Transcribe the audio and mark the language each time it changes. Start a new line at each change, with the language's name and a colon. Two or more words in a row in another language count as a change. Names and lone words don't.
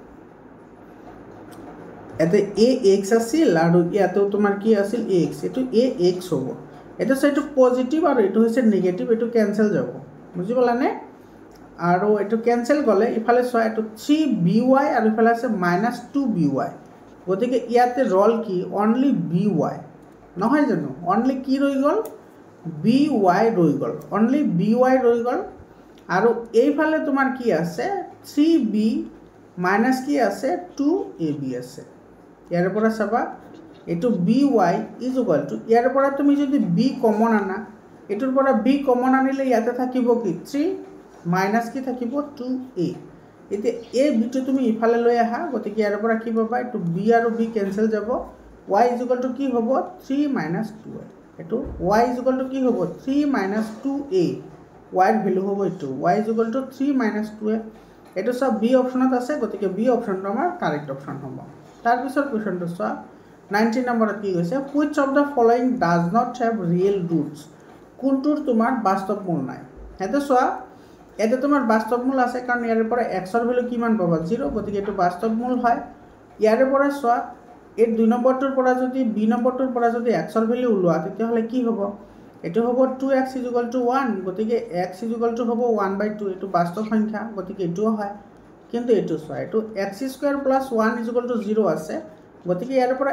Assamese: এতে ax আছিল আৰু ইয়াতে তোমাৰ কি আছিল ax এটো ax হ'ব এটা সাইটো পজিটিভ আৰু এটো হৈছে নেগেটিভ এটো ক্যান্সেল যাব বুজি পালানে আৰু এটো ক্যান্সেল গলে ইফালে সো এটো 3by আৰু ইফালে আছে -2by গতিকে ইয়াতে রল কি অনলি by নহয় জানো অনলি কি ৰৈ গল by ৰৈ গল অনলি by ৰৈ গল আৰু এইফালে তোমাৰ কি আছে 3b মাইনাস কি আছে 2ab আছে ইয়াৰ পৰা চাবা এটো by
English: is equal to
Assamese: ইয়াৰ পৰা তুমি যদি b কমন আনা এটোৰ পৰা b কমন আনিলে ইয়াতে থাকিব কি 3 মাইনাস কি থাকিব 2a এতে a b টো তুমি ইফালে লৈ আহা গতিকে ইয়াৰ পৰা কি পাবা এটো b আৰু b ক্যান্সেল যাব y
English: is equal to
Assamese: কি হ'ব 3 - 2a এটো y
English: is equal to
Assamese: কি হ'ব 3 - 2a y ৰ ভ্যালু হ'ব এটো y
English: is equal to
Assamese: 3 - 2a এটো সব
English: B option
Assamese: আছে গতিকে বি অপশনটো আমাৰ
English: correct option
Assamese: হ'ব তাৰ পিছৰ কোৱেশ্চনটো চোৱা 19 নম্বৰত কি কৈছে
English: which of the following does not have real roots
Assamese: কোনটোৰ তোমাৰ বাস্তৱ মূল নাই এতে চোৱা এতে তোমাৰ বাস্তৱ মূল আছে কাৰণ ইয়াৰ পৰা x ৰ ভ্যালু কিমান পাবা 0 গতিকে এটো বাস্তৱ মূল হয় ইয়াৰ পৰা চোৱা এই 2 নম্বৰটোৰ পৰা যদি b নম্বৰটোৰ পৰা যদি x ৰ ভ্যালু উলোৱা তেতিয়া হলে কি হ'ব এটো হ'ব 2x = 1 গতিকে x = হ'ব 1/2 এটো বাস্তৱ সংখ্যা গতিকে এটো হয় কিন্তু এটো চোৱা এটো x² + 1 = 0 আছে গতিকে ইয়াৰ পৰা